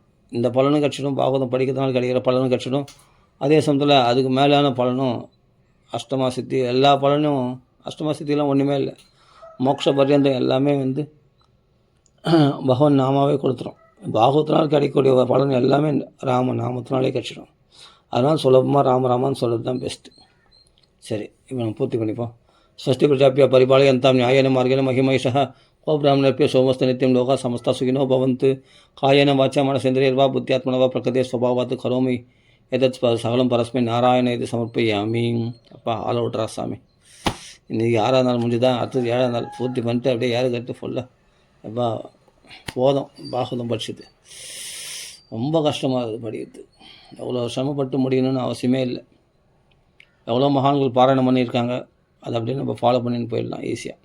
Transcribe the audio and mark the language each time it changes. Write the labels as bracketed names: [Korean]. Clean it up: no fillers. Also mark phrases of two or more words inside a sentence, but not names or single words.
[Tamil] இந்த பலனும் கிடச்சிடும், பாகவதம் படிக்கிறதுனால கிடைக்கிற பலனும் கிடச்சிடும். அதே சமயத்தில் அதுக்கு மேலான பலனும் அஷ்டமா சித்தி, எல்லா பலனும் அஷ்டமா சித்திலாம் ஒன்றுமே இல்லை. மோட்ச பர்யந்தம் எல்லாமே பகவான் நாமாவே கொடுத்துரும். பாகவத்தினால் கிடைக்கக்கூடிய பலன் எல்லாமே ராம நாமத்தினாலே கிடச்சிடும். அதனால் சுலபமாக ராமராமான்னு சொல்கிறது தான் பெஸ்ட்டு. சரி, இப்போ நம்ம பூர்த்தி பண்ணிப்போம். [Sanskrit] षष्ठी प्रजाप्य परिपालयन्तां न्यायेन मार्गेण महिमैषः को ब्राह्मणेभ्यो सोमस्ते नित्यं लोकाः समस्ता सुखिनो भवन्तु कायेन वाचा मनसेन्द्रियैर्वा बुद्ध्यात्मना वा प्रकृते स्वभावात् करोमि एतत् सकलं परस्मै नारायण इति समर्पयामि. [Tamil] அப்பா ஆள் விட்றா சாமி. இன்றைக்கி 6ஆவது நாள் முடிஞ்சுதான், அடுத்தது 7ஆவது நாள் பூர்த்தி பண்ணிட்டு அப்படியே ஏறு கட்டு ஃபுல்லாக எப்பா போதும். பாகவதம் படிச்சுது ரொம்ப கஷ்டமாக இருக்குது படிக்கிறது. எவ்வளோ சிரமப்பட்டு முடியணும்னு அவசியமே இல்லை. எவ்வளோ மகான்கள் பாராயணம் பண்ணியிருக்காங்க, அதை அப்படியே நம்ம ஃபாலோ பண்ணின்னு போயிடலாம் ஈஸியாக.